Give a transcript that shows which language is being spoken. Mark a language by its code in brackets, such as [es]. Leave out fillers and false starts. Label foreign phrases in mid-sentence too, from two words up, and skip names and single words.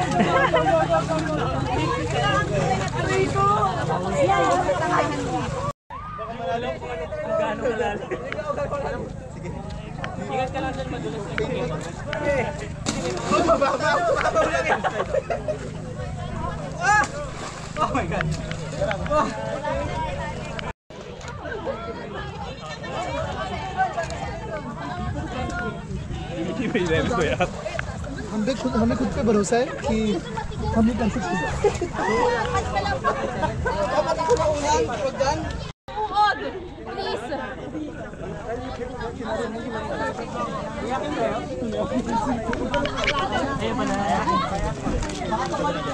[tl] Ingat ka lang dyan, madulas na yung Mababaw lang yan. [en] Oh my God. [hi] हमें खुद पे भरोसा है कि हम ये कर सकते हैं। [tl] Uod! Please! Ayun pa na.